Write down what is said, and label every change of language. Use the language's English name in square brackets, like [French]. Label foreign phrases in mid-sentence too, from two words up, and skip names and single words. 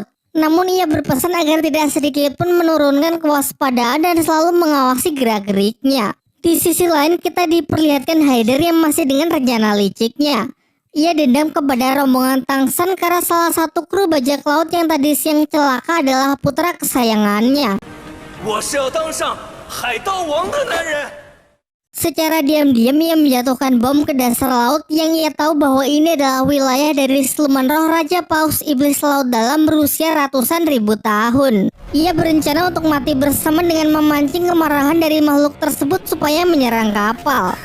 [Indonesian] Namun ia berpesan agar tidak sedikit pun menurunkan kewaspadaan dan selalu mengawasi gerak-geriknya. Di sisi lain kita diperlihatkan Haider yang masih dengan rencana liciknya. Ia dendam kepada rombongan Tang San karena salah satu kru bajak laut yang tadi siang celaka adalah putra kesayangannya. [Chinese] 我是要当上海盗王的男人。 [Indonesian] Secara diam-diam ia menjatuhkan bom ke dasar laut yang ia tahu bahwa ini adalah wilayah dari siluman roh Raja Paus Iblis Laut Dalam berusia ratusan ribu tahun. Ia berencana untuk mati bersama dengan memancing kemarahan dari makhluk tersebut supaya menyerang kapal.